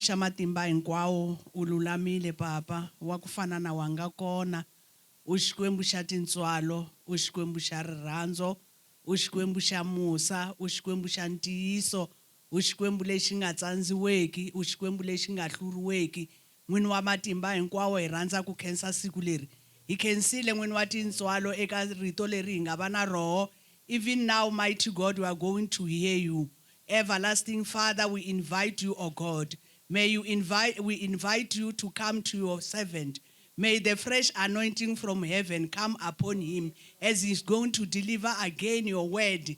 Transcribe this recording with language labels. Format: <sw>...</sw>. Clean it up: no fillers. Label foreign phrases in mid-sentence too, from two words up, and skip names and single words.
<ts>Shamatimba hinkwawo ululamile papa wa ku fana na wanga kona u Xikwembu xa tintswalo u Xikwembu xa rirhandzu u Xikwembu xa musa u Xikwembu xa ntiyiso u Xikwembu lexi nga tsandziweki u Xikwembu lexi nga hluriweki n'wini wa matimba hinkwawo hi rhandza ku khensa siku leri hi khensile n'wini wa tintswalo eka rito leri hi nga va na roho.</ts> <en>Even now, mighty God, we are going to hear you. Everlasting Father, we invite you, O God. We invite you to come to your servant. May the fresh anointing from heaven come upon him as he's going to deliver again your word.</en>